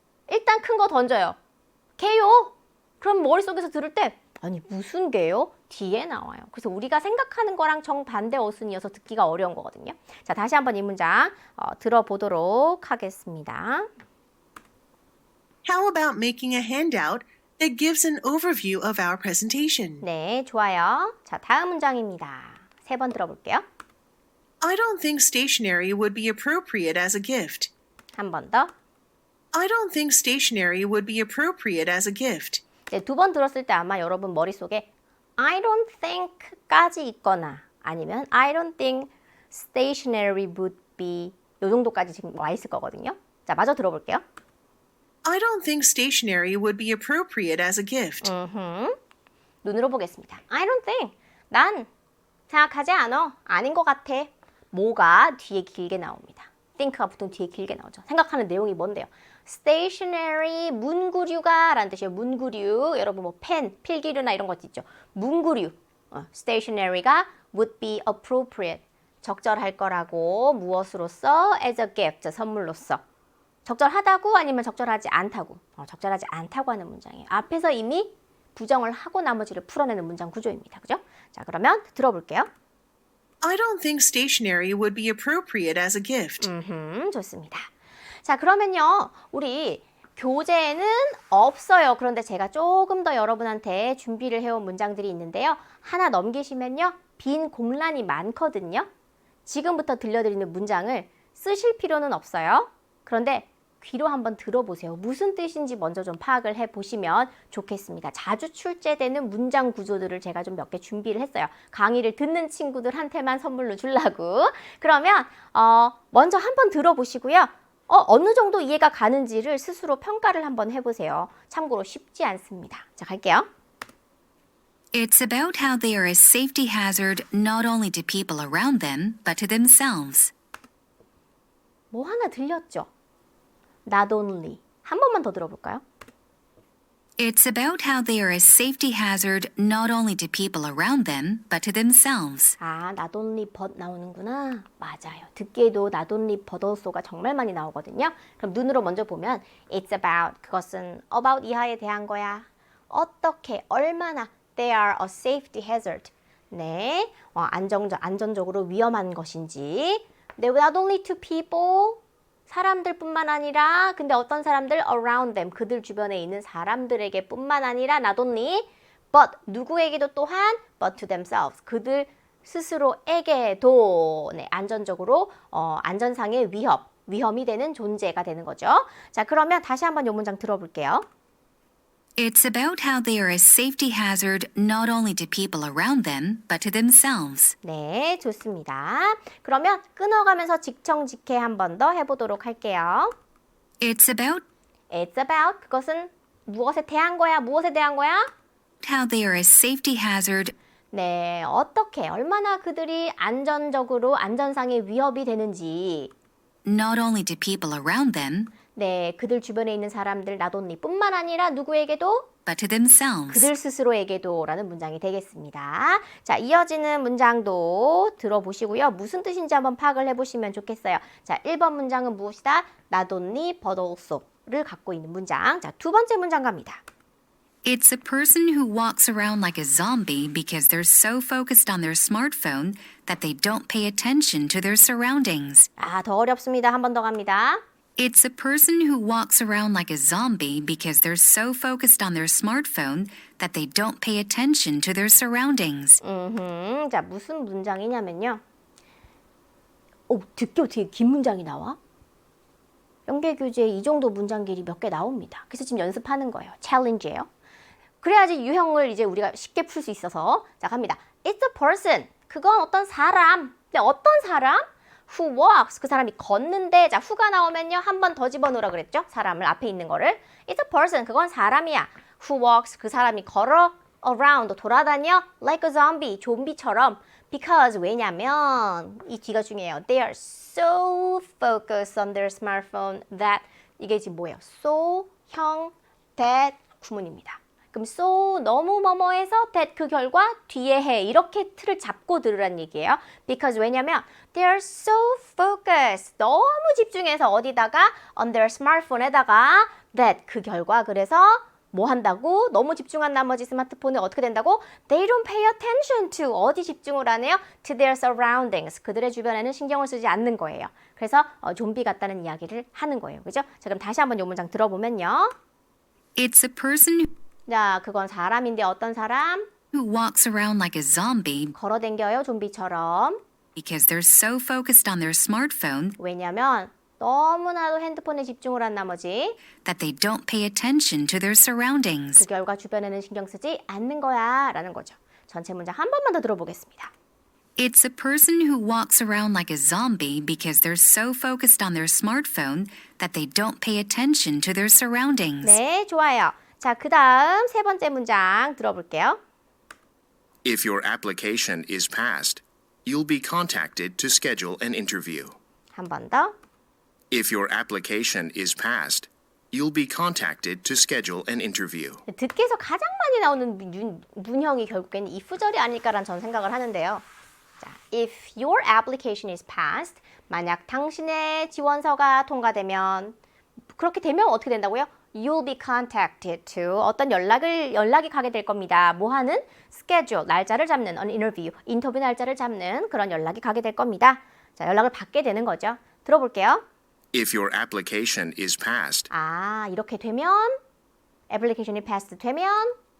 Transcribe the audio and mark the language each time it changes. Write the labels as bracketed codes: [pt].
[ko] 일단 큰 거 던져요. 개요? 그럼 머릿속에서 들을 때 아니 무슨 개요? 뒤에 나와요. 그래서 우리가 생각하는 거랑 정반대 어순이어서 듣기가 어려운 거거든요. 자, 다시 한번 이 문장 들어보도록 하겠습니다. [en] How about making a handout that gives an overview of our presentation? [ko] 네, 좋아요. 자, 다음 문장입니다. 3번 들어볼게요. [en] I don't think stationery would be appropriate as a gift. [ko] 한 번 더. [en] I don't think stationery would be appropriate as a gift. [ko] 네, 2번 들었을 때 아마 여러분 머릿속에 [en] I don't think [ko] 까지 있거나 아니면 [en] I don't think stationery would be [ko] 요 정도까지 지금 와 있을 거거든요. 자, 마저 들어볼게요. [en] I don't think stationery would be appropriate as a gift. [ko] 눈으로 보겠습니다. [en] I don't think. [ko] 난 생각하지 않아. 아닌 것 같아. 뭐가 뒤에 길게 나옵니다. think가 보통 뒤에 길게 나오죠. 생각하는 내용이 뭔데요? stationery, 문구류가 라는 뜻이에요. 문구류. 여러분 뭐 펜, 필기류나 이런 것 있죠. 문구류. [en] stationery가 would be appropriate. [ko] 적절할 거라고 무엇으로써? [en] as a gift. [ko] 선물로써. 적절하다고 아니면 적절하지 않다고. 적절하지 않다고 하는 문장이에요. 앞에서 이미 부정을 하고 나머지를 풀어내는 문장 구조입니다. 그죠? 자, 그러면 들어볼게요. [en] I don't think stationery would be appropriate as a gift. [ko] 좋습니다. 자, 그러면요. 우리 교재에는 없어요. 그런데 제가 조금 더 여러분한테 준비를 해온 문장들이 있는데요. 하나 넘기시면요. 빈 공란이 많거든요. 지금부터 들려드리는 문장을 쓰실 필요는 없어요. 그런데 귀로 한번 들어보세요. 무슨 뜻인지 먼저 좀 파악을 해보시면 좋겠습니다. 자주 출제되는 문장 구조들을 제가 좀 몇 개 준비를 했어요. 강의를 듣는 친구들한테만 선물로 주려고. 그러면 먼저 한번 들어보시고요. 어느 정도 이해가 가는지를 스스로 평가를 한번 해보세요. 참고로 쉽지 않습니다. 자, 갈게요. [en] It's about how they are a safety hazard not only to people around them, but to themselves. [ko] 뭐 하나 들렸죠? Not only. 한 번만 더 들어볼까요? [en] It's about how they are a safety hazard not only to people around them, but to themselves. [ko] 아, not only but 나오는구나. 맞아요. 듣기에도 not only but also가 정말 많이 나오거든요. 그럼 눈으로 먼저 보면 [en] it's about, [ko] 그것은 about 이하에 대한 거야. 어떻게, 얼마나 [en] they are a safety hazard. [ko] 네, 안전적으로 위험한 것인지. 네, [en] not only to people, [ko] 사람들뿐만 아니라 근데 어떤 사람들 [en] around them [ko] 그들 주변에 있는 사람들에게 뿐만 아니라 not only but 누구에게도 또한 [en] but to themselves [ko] 그들 스스로에게도 네, 안전적으로 안전상의 위험이 되는 존재가 되는 거죠. 자, 그러면 다시 한번 이 문장 들어볼게요. [en] It's about how they are a safety hazard not only to people around them, but to themselves. [ko] 네, 좋습니다. 그러면 끊어가면서 직청직해 한 번 더 해보도록 할게요. [en] It's about It's about [ko] 그것은 무엇에 대한 거야? 무엇에 대한 거야? [en] how they are a safety hazard [ko] 네, 어떻게 얼마나 그들이 안전적으로 안전상의 위협이 되는지 [en] not only to people around them, [ko] 네, 그들 주변에 있는 사람들 나돈니뿐만 아니라 누구에게도 [en] but to themselves. [ko] 그들 스스로에게도 라는 문장이 되겠습니다. 자, 이어지는 문장도 들어보시고요. 무슨 뜻인지 한번 파악을 해보시면 좋겠어요. 자, 1번 문장은 무엇이다? Not only but also를 갖고 있는 문장. 자, 두 번째 문장 갑니다. [en] It's a person who walks around like a zombie because they're so focused on their smartphone that they don't pay attention to their surroundings. [ko] 아, 더 어렵습니다. 한 번 더 갑니다. [en] It's a person who walks around like a zombie because they're so focused on their smartphone that they don't pay attention to their surroundings. [ko] 자, 무슨 문장이냐면요. 듣기 어떻게 긴 문장이 나와? 연계교재에 이 정도 문장 길이 몇 개 나옵니다. 그래서 지금 연습하는 거예요. 챌린지예요. 그래야지 유형을 이제 우리가 쉽게 풀 수 있어서. 자, 갑니다. [en] It's a person. [ko] 그건 어떤 사람. 근데 어떤 사람? [en] Who walks. [ko] 그 사람이 걷는데, 자, who가 나오면요. 한 번 더 집어넣으라 그랬죠? 사람을 앞에 있는 거를. [en] It's a person. [ko] 그건 사람이야. [en] Who walks. [ko] 그 사람이 걸어 around. 돌아다녀. [en] Like a zombie. [ko] 좀비처럼. Because 왜냐면 이 뒤가 중요해요. [en] They are so focused on their smartphone that [ko] 이게 지금 뭐예요? So, 형, that 구문입니다. 그럼 so 너무 뭐뭐해서 that 그 결과 뒤에 해 이렇게 틀을 잡고 들으란 얘기예요. Because 왜냐면 [en] they are so focused [ko] 너무 집중해서 어디다가 [en] on their smartphone [ko] 에다가 that 그 결과 그래서 뭐 한다고? 너무 집중한 나머지 스마트폰에 어떻게 된다고? [en] They don't pay attention to [ko] 어디 집중을 안 해요? [en] To their surroundings [ko] 그들의 주변에는 신경을 쓰지 않는 거예요. 그래서 좀비 같다는 이야기를 하는 거예요. 그죠? 자, 그럼 다시 한번 이 문장 들어보면요. [en] It's a person [ko] 자, 그건 사람인데 어떤 사람? [en] who walks around like a zombie [ko] 걸어댕겨요, 좀비처럼. [en] because they're so focused on their smartphone [ko] 왜냐면 너무나도 핸드폰에 집중을 한 나머지 [en] that they don't pay attention to their surroundings. [ko] 그 결과 주변에는 신경 쓰지 않는 거야 라는 거죠. 전체 문장 한 번만 더 들어보겠습니다. [en] It's a person who walks around like a zombie because they're so focused on their smartphone that they don't pay attention to their surroundings. [ko] 네, 좋아요. 자, 그 다음 세 번째 문장 들어볼게요. [en] If your application is passed, you'll be contacted to schedule an interview. [ko] 한 번 더. [en] If your application is passed, you'll be contacted to schedule an interview. [ko] 듣기에서 가장 많이 나오는 문형이 결국에는 if절이 아닐까라는 전 생각을 하는데요. 자, [en] if your application is passed, [ko] 만약 당신의 지원서가 통과되면 그렇게 되면 어떻게 된다고요? [en] You'll be contacted to [ko] 어떤 연락이 가게 될 겁니다. 뭐 하는? schedule, 날짜를 잡는 an interview, 인터뷰 날짜를 잡는 그런 연락이 가게 될 겁니다. 자, 연락을 받게 되는 거죠. 들어볼게요. [en] If your application is passed, [ko] 아, 이렇게 되면 애플리케이션이 패스 되면